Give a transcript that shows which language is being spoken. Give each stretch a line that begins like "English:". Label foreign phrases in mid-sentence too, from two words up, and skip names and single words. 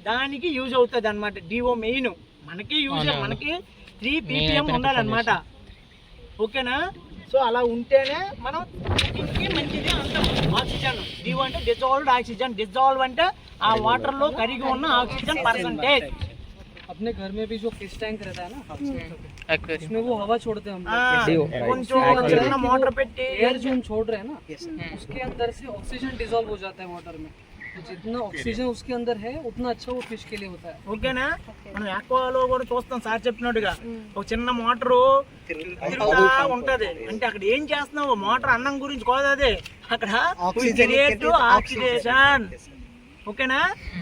Telugu: దానికి యూజ్ అవుతుంది అనమాట. డిఓ మెయిన్ మనకి యూజ్, మనకి 3 ppm ఉండాలన్నమాట. ఓకేనా? సో అలా ఉంటేనే మనం కుకింగ్కి మంచిది అంటాం. ఆక్సిజన్ డిఓ అంటే
English: dissolved oxygen.
Telugu: డిజాల్వ్ అంటే ఆ వాటర్ లో కరిగి ఉన్న
English: oxygen percentage.
Hindi: अपने घर में भी जो
English: fish tank
Hindi: रहता है ना, उसमें वो हवा छोड़ते हैं हम
Telugu: కొంచెం చిన్న మోటార్ పెట్టి
Hindi: एयर जो हम छोड़ रहे हैं ना, उसके अंदर से
English: oxygen dissolve
Hindi: हो जाता है वाटर में. तो जितना ऑक्सीजन उसके अंदर है उतना अच्छा वो फिश के लिए होता है.
Telugu: ఓకేనా? మనం ఆక్వాలో కూడా చూస్తాం సార్ చెప్పినట్టుగా ఒక చిన్న మోటారు తిరుగుతా ఉంటది. అంటే అక్కడ ఏం చేస్తున్నావు? మోటార్ అన్నం గురించి కాదు, అదే అక్కడ ఆక్సిజన్. ఓకేనా?